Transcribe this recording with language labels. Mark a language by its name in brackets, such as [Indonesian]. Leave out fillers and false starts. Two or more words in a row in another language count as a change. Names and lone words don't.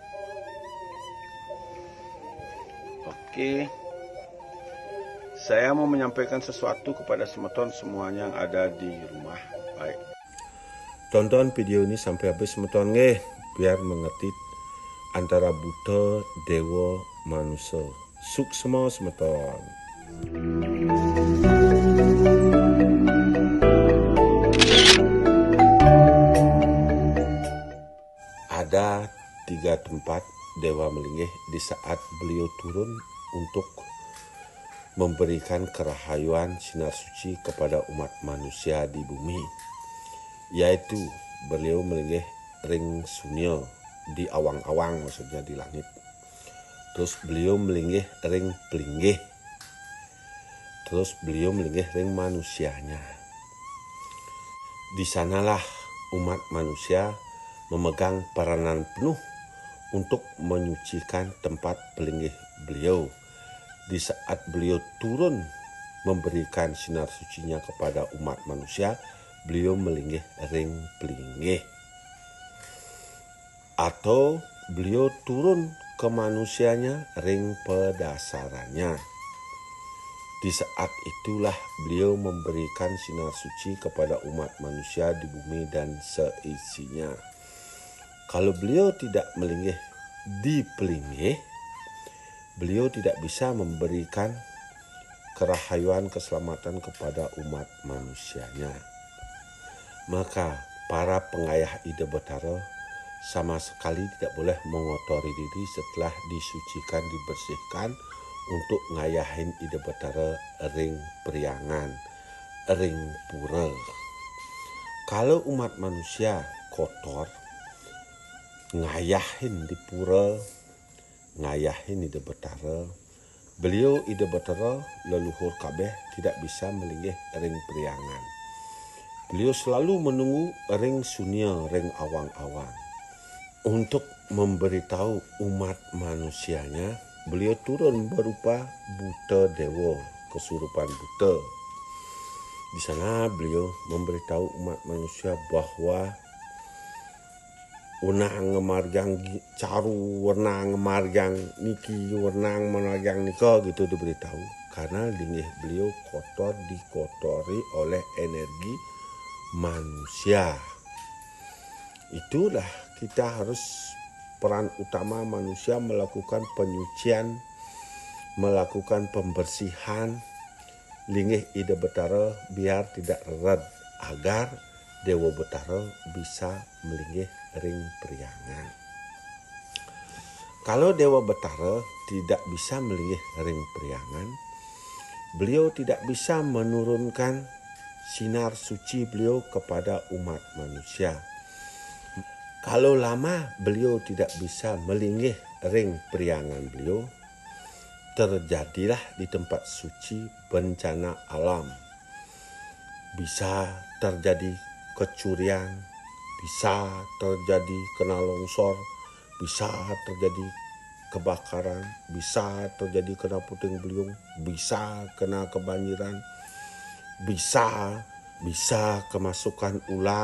[Indonesian] Oke, saya mau menyampaikan sesuatu kepada semeton semuanya yang ada di rumah. Baik, tonton video ini sampai habis semeton biar mengerti antara Buddha, Dewa, manusia. Suksma semeton. Ada 3 tempat Dewa melinggih di saat beliau turun untuk memberikan kerahayuan sinar suci kepada umat manusia di bumi, yaitu beliau [Balinese] melinggih ring sunyo [Indonesian] di awang-awang, maksudnya di langit. Terus beliau [Balinese] melinggih ring pelinggih. [Indonesian] Terus beliau [Balinese] melinggih ring [Indonesian] manusianya. Di sanalah umat manusia memegang peranan penuh untuk menyucikan tempat pelinggih beliau. Di saat beliau turun memberikan sinar sucinya kepada umat manusia, beliau [Balinese] melinggih ring pelinggih. [Indonesian] Atau beliau turun ke manusianya [Balinese] ring pedasarannya. [Indonesian] Di saat itulah beliau memberikan sinar suci kepada umat manusia di bumi dan seisinya. Kalau beliau tidak melinggih di pelinggih, beliau tidak bisa memberikan kerahayuan keselamatan kepada umat manusianya. Maka para pengayah Ida Betara sama sekali tidak boleh mengotori diri setelah disucikan, dibersihkan untuk [Balinese] ngayahin Ida Betara ring priangan, ring pura. [Indonesian] Kalau umat manusia kotor, ngayahin di pura, ngayahin Ida Betara, beliau Ida Betara leluhur kabeh tidak bisa [Balinese] melinggih ring priangan. [Indonesian] Beliau selalu menunggu [Balinese] ring sunya, ring awang-awang. [Indonesian] Untuk memberitahu umat manusianya, beliau turun berupa Buddha Dewa, kesurupan Buddha. Di sana beliau memberitahu umat manusia bahwa [Balinese] wenang ngemargang caru, wenang ngemargang niki, wenang memargang nika, [Indonesian] gitu diberitahu. Karena linggih beliau kotor, dikotori oleh energi manusia. Itulah kita harus peran utama manusia melakukan penyucian, melakukan pembersihan linggih Ida Betara biar tidak red, agar Dewa Betara bisa [Balinese] melinggih ring priangan. [Indonesian] Kalau Dewa Betara tidak bisa [Balinese] melinggih ring priangan, [Indonesian] beliau tidak bisa menurunkan sinar suci beliau kepada umat manusia. Kalau lama beliau tidak bisa [Balinese] melinggih ring priangan [Indonesian] beliau, terjadilah di tempat suci bencana alam. Bisa terjadi kecurian, bisa terjadi kena longsor, bisa terjadi kebakaran, bisa terjadi kena puting beliung, bisa kena kebanjiran, bisa kemasukan ular.